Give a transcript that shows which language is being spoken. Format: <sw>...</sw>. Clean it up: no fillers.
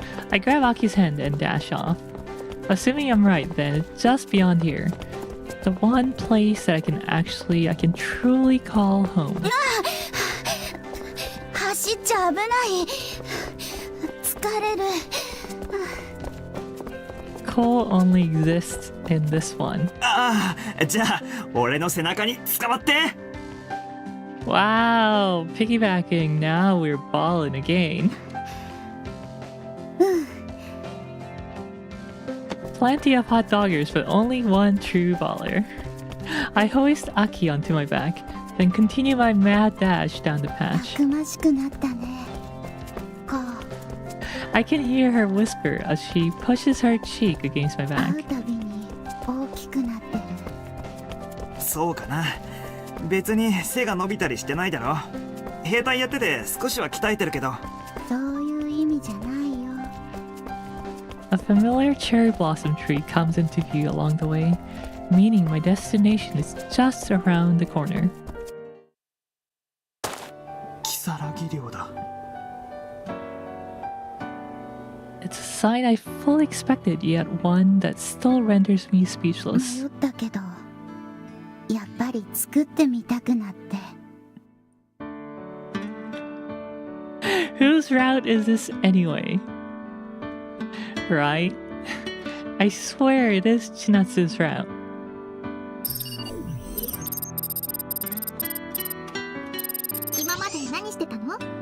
<en>I grab Aki's hand and dash off. Assuming I'm right, then it's just beyond here. The one place that I can truly call home.</en> <ja>走っちゃ危ない。疲れる。</ja> <en>Cole only exists in this one.</en> <ja>ああ、じゃあ俺の背中に捕まって。</ja> <en>Wow, piggybacking. Now we're balling again. Plenty of hot doggers, but only one true baller. I hoist Aki onto my back, then continue my mad dash down the patch.</en> <ja>たくましくなったね。こう</ja> <en>I can hear her whisper as she pushes her cheek against my</en> <ja>会</ja> <en>back.</en> <ja>うたびに大きくなってる。そうかな。別に背が伸びたりしてないだろ。兵隊やってて少しは鍛えてるけど。そういう意味じゃないよ。</ja> <en>A familiar cherry blossom tree comes into view along the way, meaning my destination is just around the corner.</en> <ja>如月寮だ。</ja> <en>It's a sign I fully expected, yet one that still renders me speechless.</en> <ja>迷ったけど、やっぱり作ってみたくなって。</ja> <en>Whose route is this anyway? Right? I swear it is Chinatsu's route.</en> <ja>今まで何してたの？</ja>